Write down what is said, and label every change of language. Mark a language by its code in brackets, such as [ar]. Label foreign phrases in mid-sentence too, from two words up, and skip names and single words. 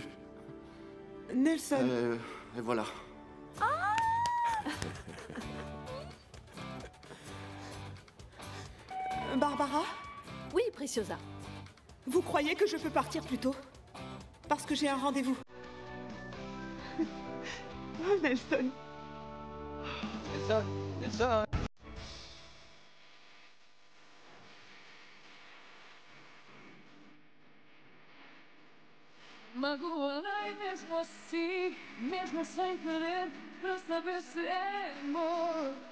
[fr] Nelson. Et voilà. Barbara? Oui, Preciosa. Vous croyez que je peux partir plus tôt? Parce que j'ai un rendez-vous. Oh, Nelson. Nelson. [pt] Magoei mesmo assim, mesmo sem querer, pra saber se é amor.